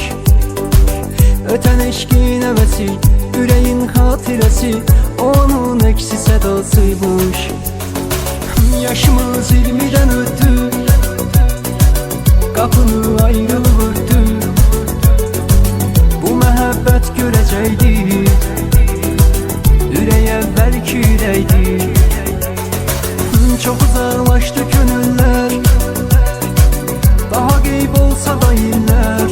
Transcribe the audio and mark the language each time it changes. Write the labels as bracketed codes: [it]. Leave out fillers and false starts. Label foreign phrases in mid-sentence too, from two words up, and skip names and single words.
[tr] Öten eşkin hevesi, yüreğin hatiresi, onun eksi sedasıymış. Yaşımız 20'den öttü, kapını ayrılıp örtü. [az] Bu mehabbet görəcəkdi, ürək əvvəlki ürəkdi. [tr] Çok uzaklaştı gönüller, daha qeyb olsa da iller.